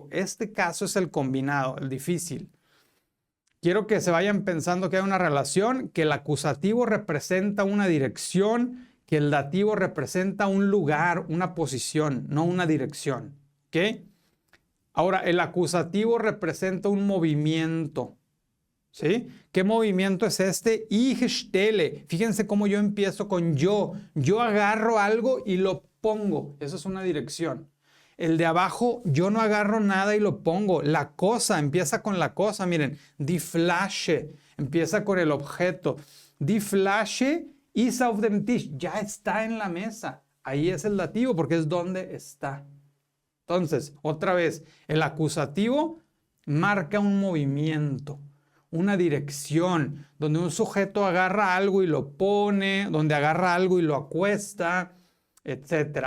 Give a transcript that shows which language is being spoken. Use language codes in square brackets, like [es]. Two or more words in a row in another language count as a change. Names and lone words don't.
[es] Este caso es el combinado, el difícil. Quiero que se vayan pensando que hay una relación, que el acusativo representa una dirección, que el dativo representa un lugar, una posición, no una dirección, ¿ok? Ahora, el acusativo representa un movimiento, ¿sí? ¿Qué movimiento es este? [de] Ich stelle. [es] Fíjense cómo yo empiezo con yo. Yo agarro algo y lo pongo. Eso es una dirección. El de abajo, yo no agarro nada y lo pongo. La cosa, empieza con la cosa. Miren, [de] die Flasche, [es] empieza con el objeto. [de] Die Flasche ist auf dem Tisch. [es] Ya está en la mesa. Ahí es el dativo porque es donde está. Entonces, otra vez, el acusativo marca un movimiento, una dirección, donde un sujeto agarra algo y lo pone, donde agarra algo y lo acuesta, etc.